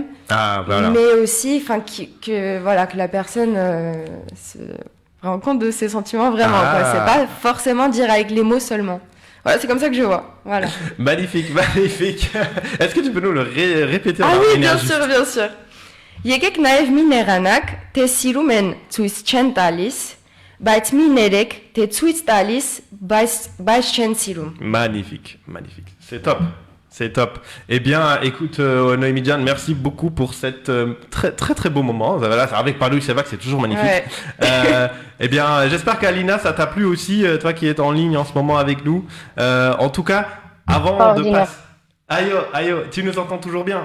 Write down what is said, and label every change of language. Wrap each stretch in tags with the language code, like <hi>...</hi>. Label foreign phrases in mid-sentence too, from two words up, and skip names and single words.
<fr>Ah, voilà. mais aussi que la personne se rend compte de ses sentiments vraiment. Ah. Quoi. C'est pas forcément dire avec les mots seulement. Voilà, c'est comme ça que je vois. Voilà. Magnifique. Est-ce que tu peux nous le répéter en Ah oui, bien énergie? sûr.</fr> <hy>Եկեք նաև մի նեղանակ, թե սիրում են ցույց չեն տալիս, բայց մի ներեք, թե ցույց տալիս, բայց չեն սիրում.</hy> <fr>Magnifique. C'est top. Eh bien, écoute, Noémie Diane, merci beaucoup pour cette très très très beau moment. Voilà, avec Paolo Sevac, c'est toujours magnifique. Ouais. Eh bien, j'espère qu'Alina, ça t'a plu aussi, toi qui es en ligne en ce moment avec nous. En tout cas, avant de passer... Ayo, tu nous entends toujours bien?</fr>